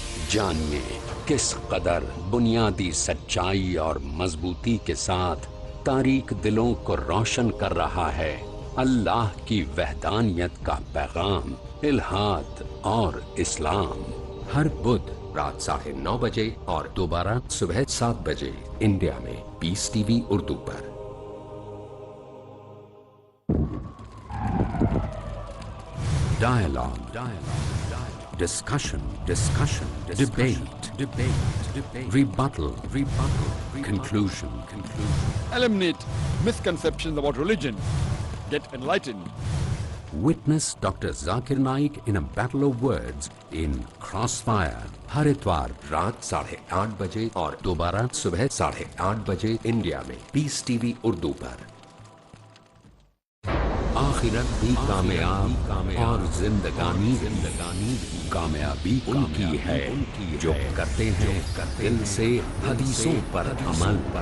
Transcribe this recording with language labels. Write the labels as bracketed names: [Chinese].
[Urdu] جانیے کس قدر بنیادی سچائی اور مضبوطی کے ساتھ تاریک دلوں کو روشن کر رہا ہے اللہ کی وحدانیت کا پیغام الحاد اور اسلام. ہر بدھ رات 9:30 بجے اور دوبارہ صبح 7 بجے انڈیا میں پیس T V Urdu per. [English] Dialogue, discussion, debate, rebuttal, conclusion. Eliminate misconceptions about religion. Get enlightened. Witness Dr. Zakir Naik in a battle of words in Crossfire. [Urdu] ہر اتوار رات 8:30 بجے اور دوبارہ صبح 8:30 بجے انڈیا میں پیس ٹی وی اردو پر. آخرت بھی کامیاب اور زندگانی کامیابی ان کی ہے جو کرتے ہیں دل سے حدیثوں پر عمل.